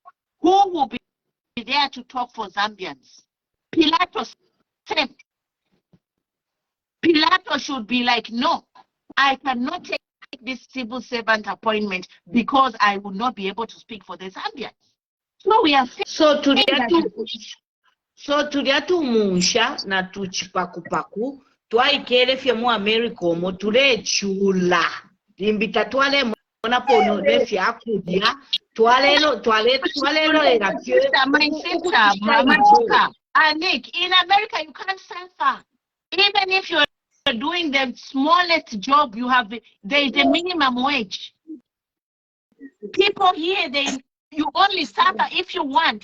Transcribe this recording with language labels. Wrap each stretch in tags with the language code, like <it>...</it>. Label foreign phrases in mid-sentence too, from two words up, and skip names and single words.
<en>Who will be there to talk for Zambians? Pilato said, Pilato should be like, no, I cannot take this civil servant appointment because I will not be able to speak for the Zambians. So we are saying</en> <bem>So tulia tu munsha na tu chipakupaku twaikele fye mu America omo tule chula limbita twale mona pono nefya akudya twalelo era</bem> <en>my sister, Mama, Nick, in America you can't suffer. Even if you're doing the smallest job, there is a minimum wage. People here, you only suffer if you want.</en>